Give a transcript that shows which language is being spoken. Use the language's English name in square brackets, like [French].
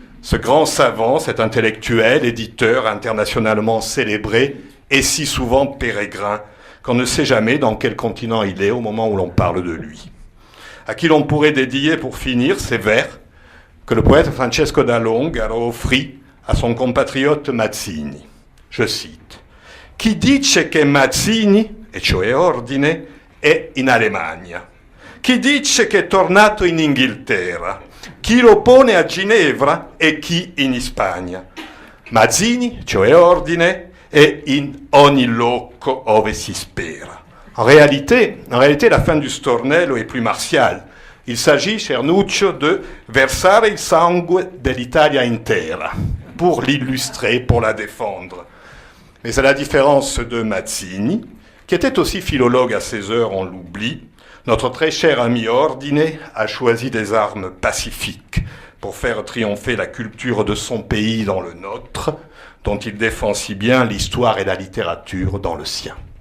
[French] Ce grand savant, cet intellectuel, éditeur internationalement célébré et si souvent pérégrin, qu'on ne sait jamais dans quel continent il est au moment où l'on parle de lui. À qui l'on pourrait dédier pour finir ces vers que le poète Francesco da Longaro offrit à son compatriote Mazzini. Je cite: [Italian] Chi dice che Mazzini, e cioè Ordine, è in Alemagna? Chi dice che è tornato in Inghilterra? Chi lo pone a Ginevra e chi in Spagna? Mazzini, cioè Ordine, è in ogni loco ove si spera. [French] En réalité, la fin du stornello est plus martiale. Il s'agit, cher Nuccio, de [Italian] versare il sangue dell'Italia intera, [French] pour l'illustrer, pour la défendre. Mais à la différence de Mazzini, qui était aussi philologue à ses heures, on l'oublie, notre très cher ami Ordine a choisi des armes pacifiques pour faire triompher la culture de son pays dans le nôtre, dont il défend si bien l'histoire et la littérature dans le sien.